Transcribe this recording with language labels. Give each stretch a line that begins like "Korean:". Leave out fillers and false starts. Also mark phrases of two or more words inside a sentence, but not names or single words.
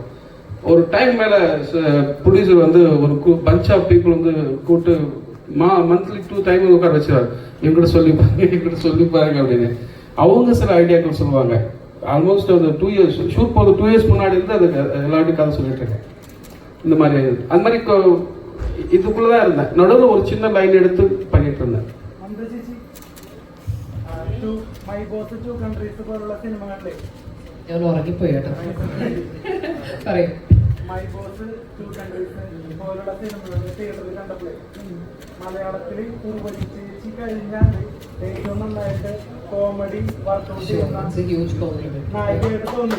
Tamil: ஒரு டைம் மேலே ப்ரொடியூசர் வந்து ஒரு
English: bunch of people
Tamil: வந்து கூப்பிட்டு மந்த்லி 2 டைம் உட்கார வச்சுருவாரு, எங்கிட்ட சொல்லி பாருங்க அப்படின்னு. அவங்க சில ஐடியாக்கள் சொல்லுவாங்க. ஆல்மோஸ்ட் அந்த 2 years ஷூட் போது 2 years முன்னாடி இருந்து அது எல்லாருக்கும் கதை சொல்லிட்டு இருக்கேன். இந்த மாதிரி அந்த மாதிரி இதுக்குள்ளதான் இருந்தேன். நடுவில் ஒரு சின்ன லைன் எடுத்து பண்ணிட்டு இருந்தேன்.
Malayalam: ഞാൻ ഉറങ്ങിപ്പോയി കേട്ടോ. പറയൂ. മൈ ബോസ് 2 countries പോലുള്ള സിനിമകൾ തിയേറ്ററിൽ കണ്ടപ്പോൾ മലയാളത്തിൽ ചേച്ചി കഴിഞ്ഞാൽ ഏറ്റവും നന്നായിട്ട് കോമഡി വർക്കൗട്ട് ചെയ്യുന്ന നായികയായിട്ട് തോന്നി.